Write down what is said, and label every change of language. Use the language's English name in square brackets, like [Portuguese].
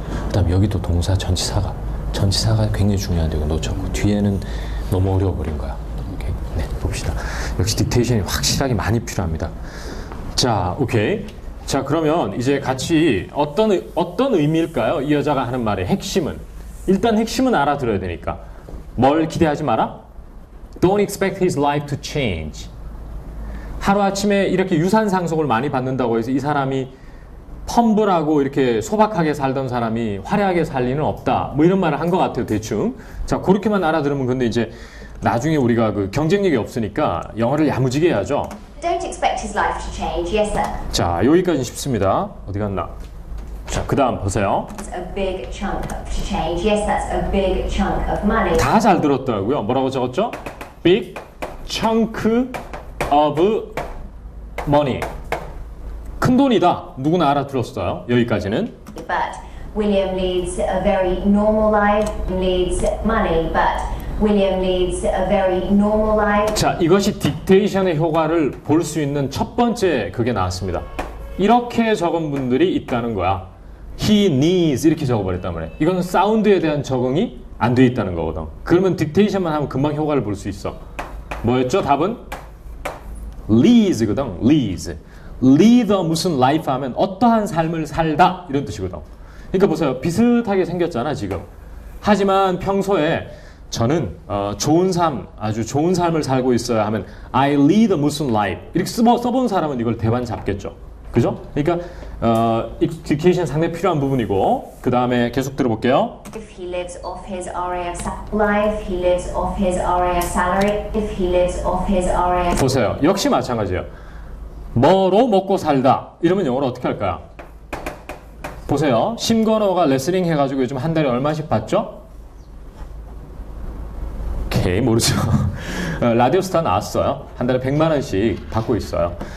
[Korean] 그다음 여기도 동사 전치사가 굉장히 중요한데 이거 놓쳤고 뒤에는 너무 어려워버린 거야. 오케이. 네, 봅시다. 역시 딕테이션이 확실하게 많이 필요합니다. 자, 오케이. 자, 그러면 이제 같이 어떤 의미일까요? 이 여자가 하는 말의 핵심은. 일단 핵심은 알아들어야 되니까. 뭘 기대하지 마라? [English] Don't expect his life to change. [Korean] 하루아침에 이렇게 유산 상속을 많이 받는다고 해서 이 사람이 펌블하고 이렇게 소박하게 살던 사람이 화려하게 살 리는 없다. 뭐 이런 말을 한 것 같아요, 대충. 자, 그렇게만 알아들으면 근데 이제 나중에 우리가 그 경쟁력이 없으니까 영어를 야무지게 해야죠. [English] Don't expect his life to change. Yes, sir. [Korean] 자, 여기까지는 쉽습니다. 어디 갔나? 자, 그 다음 보세요. [English] It's a big chunk to change. Yes, that's a big chunk of money. [Korean] 다 잘 들었더라고요. 뭐라고 적었죠? [English] Big chunk of money. [Korean] 큰 돈이다. 누구나 알아들었어요. 여기까지는. [English] But William leads a very normal life. Leads money, but William leads a very normal life. [Korean] 자, 이것이 딕테이션의 효과를 볼 수 있는 첫 번째 그게 나왔습니다. 이렇게 적은 분들이 있다는 거야. [English] He needs [Korean] 이렇게 적어버렸단 말이야. 이건 사운드에 대한 적응이 안 돼 있다는 거거든. 그러면 딕테이션만 하면 금방 효과를 볼 수 있어. 뭐였죠? 답은? leads거든. leads. lead 무슨 life 하면 어떠한 삶을 살다 이런 뜻이거든. 그러니까 보세요. 비슷하게 생겼잖아 지금. 하지만 평소에 저는 좋은 삶, 아주 좋은 삶을 살고 있어야 하면 [English] I lead [Korean] 무슨 life 이렇게 써본 사람은 이걸 대반 잡겠죠. 그죠? 그러니까 딕테이션 상당히 필요한 부분이고 그 다음에 계속 들어볼게요. [English] If he lives off his RAF life, he lives off his RAF salary. If he lives off his RAF. [Korean] 보세요. 역시 마찬가지예요. 뭐로 먹고 살다 이러면 영어로 어떻게 할까요? 보세요. 심건호가 레슬링 해가지고 요즘 한 달에 얼마씩 받죠? 오케이, 모르죠. 라디오스타 나왔어요. 한 달에 100만 원씩 받고 있어요.